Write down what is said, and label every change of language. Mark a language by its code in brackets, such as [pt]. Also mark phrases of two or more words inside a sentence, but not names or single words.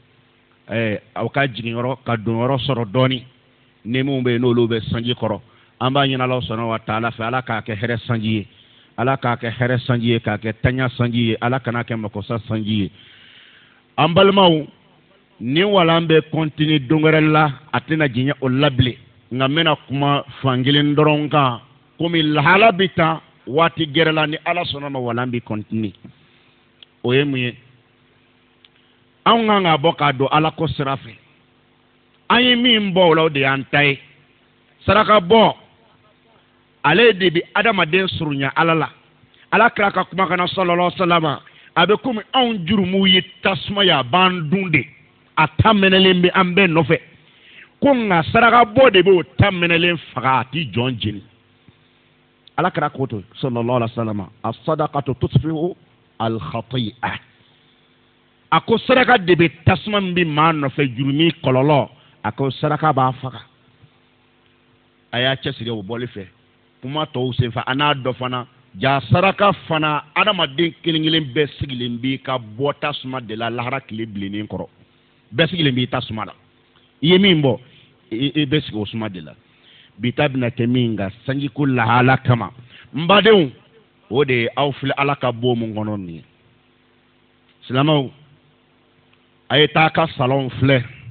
[bm] aw ka jigin yɔrɔ ka don yɔrɔ sɔrɔ dɔɔni ni mun bɛ yen n'olu bɛ sanji kɔrɔ an b'a ɲini ala [ar] سبحانه وتعالى [bm] fɛ ala k'a kɛ hɛrɛ sanji ye ala k'a kɛ hɛrɛ sanji ye k'a kɛ taɲa sanji ye ala kana kɛ makosa sanji ye an balimaw ni walan bɛ kɔntini don wɛrɛ la a tɛna diɲɛ o la bilen nka n bɛna kuma fankelen dɔrɔn kan komi lahala bɛ taa waati gɛrɛ la ni ala sɔnna ma walan bɛ kɔntini o ye mun ye anw kan ka bɔ k'a don ala ko sira fɛ an ye min bɔ o la o de y'an ta ye saraka bɔ ale de bɛ adamaden surunya ala la ala kira ka kuma kana [ar] صلى الله عليه وسلم [bm] a bɛ komi anw jurumuw ye tasuma ye a b'an dun de a ta mɛnɛlen bɛ an bɛɛ nɔfɛ ko nka saraka bɔ de b'o ta mɛnɛlen faga a ti jɔn jeni ala kira ko to [ar] صلى الله عليه وسلم الصدقة تطفئ الخطيئة [bm] a ko saraka de bɛ tasuma min bɛ maa nɔfɛ jurumi kɔlɔlɔ a ko saraka b'a faga a y'a cɛsiri o bɔli fɛ kuma tɔw senfɛ a n'a dɔ fana ja saraka fana adamaden kelen kelen bɛɛ sigilen b'i ka bɔ tasuma de la lahara tile bilennen kɔrɔ bɛɛ sigilen b'i tasuma la i ye min bɔ i bɛ sigi o suma de la bi ta bɛna kɛ min nka sanjiko lahala kama n badenw o de ye aw filɛ ala ka bon mun kɔnɔ nin ye silamɛw a ye taa ka salɔn filɛ